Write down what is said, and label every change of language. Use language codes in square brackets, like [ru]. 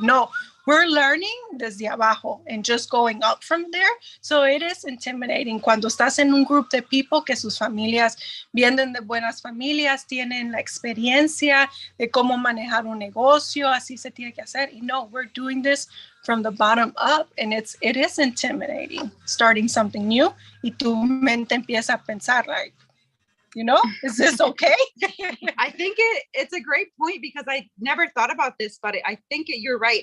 [en] No, we're learning [es] desde abajo [en] and just going up from there. So it is intimidating [es] cuando estás en un grupo de people que sus familias vienen de buenas familias, tienen la experiencia de cómo manejar un negocio, así se tiene que hacer. [en] Y no, we're doing this from the bottom up, and it is intimidating starting something new, [es] y tu mente empieza a pensar [en] like, you know, is this okay? I think it's a great point, because I never thought about this, but I think you're right.